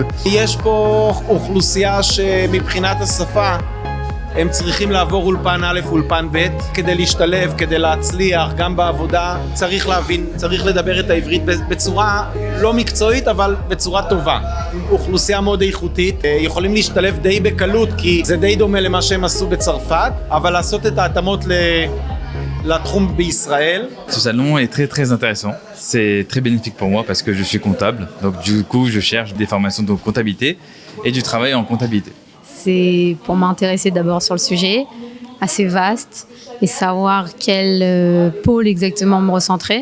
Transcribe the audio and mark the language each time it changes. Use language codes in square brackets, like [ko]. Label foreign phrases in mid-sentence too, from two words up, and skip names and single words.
[he] יש פה אוכלוסייה שמבחינת השפה הם צריכים לעבור אולפן א' אולפן ב' כדי להשתלב, כדי להצליח, גם בעבודה. צריך להבין, צריך לדבר את העברית בצורה לא מקצועית, אבל בצורה טובה. אוכלוסייה מאוד איכותית, יכולים להשתלב די בקלות, כי זה די דומה למה שהם עשו בצרפת, אבל לעשות את ההתאמות לתחום בישראל. [fr] Ce salon est très intéressant. C'est très bénéfique pour moi parce que je suis comptable. Donc du coup, je cherche des formations de comptabilité et du travail en comptabilité. C'est pour m'intéresser d'abord sur le sujet, assez vaste, et savoir quel pôle exactement me recentrer.